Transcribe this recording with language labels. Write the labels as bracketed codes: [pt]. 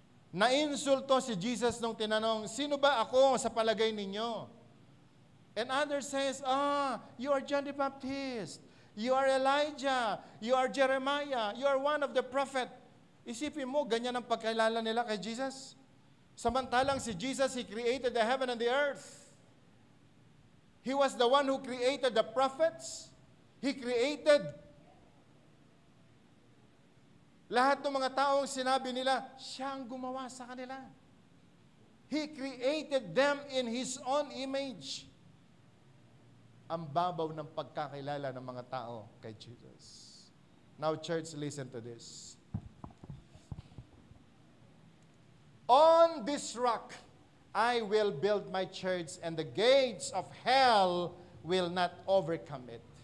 [tl] Nainsulto si Jesus nung tinanong, sino ba ako sa palagay ninyo? [en] And others says, you are John the Baptist, you are Elijah, you are Jeremiah, you are one of the prophet. [tl] Isipin mo, ganyan ang pagkilala nila kay Jesus? Samantalang [en] si Jesus, He created the heaven and the earth. He was the one who created the prophets. He created [tl] lahat ng mga taong sinabi nila, siya ang gumawa sa kanila. [en] He created them in His own image. [tl] Ang babaw ng pagkakilala ng mga tao kay Jesus. [en] Now, church, listen to this. On this rock, I will build my church, and the gates of hell will not overcome it.